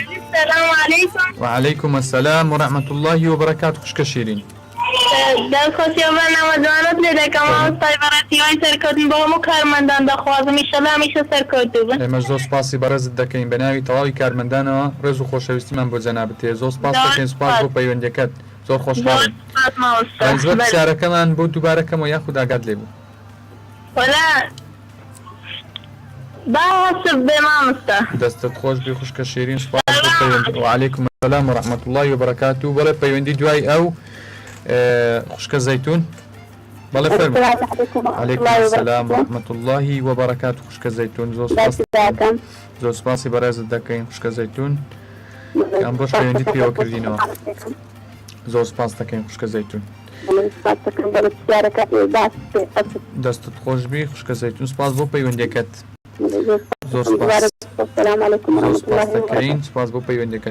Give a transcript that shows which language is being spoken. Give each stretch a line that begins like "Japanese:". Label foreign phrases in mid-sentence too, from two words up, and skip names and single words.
Arabic: السلام عليكم. وعليكم السلام ورحمة الله وبركاته.
Central Kurdish: خوشکە شیرین. دەستخۆشی ئەو بەرنامە جوانت لێ دەکەم، ئەوەستای بەڕێزیوانی سەرکەوتن بۆ هەموو کارمەندان دەخوازم ئینشەڵڵا هەمیشە سەرکەوتوو بن. ئێمە زۆر سپاسی بەڕێزت دەکەین بە ناوی تەواوی کارمەندانەوە، ڕێز و خۆشەویستیمان بۆ جەنابەت هەیە. زۆر سپاس دەکەین، سپاس بۆ پەیوەندیەکەت، زۆر خۆشحاڵین. زۆر پرسیارەکەمان بۆ دووبارەکەمەوە یاخود ئاگات لێ بوو. باوەسب بێ مامۆستا. دەستت خۆش بی خوشکە شیرین، سپاس بۆ پەیوەندی.
Arabic: وعليكم السلام ورحمة الله وبركاته.
Central Kurdish: بەڵێ پەیوەندی دوای ئەو خوشکە زەیتون، بەڵێ فەرموو.
Arabic: عليكم السلام ورحمة الله وبركاته.
Central Kurdish: خوشکە زەیتون، زۆر سپاسی بەڕێزت دەکەین خوشکە زەیتون، ئەم بۆش پەیوەندیت پێوە کردینەوە. زۆر سپاس دەکەین خوشکە زەیتون. دەستت خۆش بی خوشکە زەیتون، سپاس بۆ پەیوەندیەکەت، زۆر سپاس دەکەین، سپاس بۆ پەیوەندیەکەت.